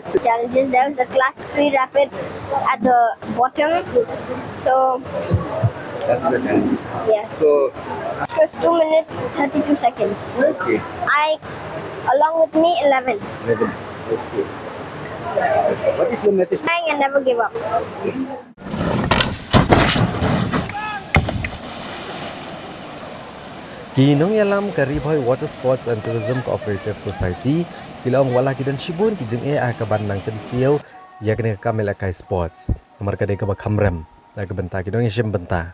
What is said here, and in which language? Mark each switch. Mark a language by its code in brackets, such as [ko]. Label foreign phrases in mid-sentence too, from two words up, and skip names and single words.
[en] There was a class 3 rapid at the bottom, so That's the challenge. yes. So, It was 2 minutes 32 seconds. okay. Along with me, 11. Okay. What is your message? Trying and never give up. [kha] Kinong yalam kari Bhoi Water Sports and Tourism Cooperative Society kilong wala kidan shibun kijing ka bandang tentiau ya kene ka Lehkai Sports nomor kade ka bakhamrem da ka benta kidong Shimbynta.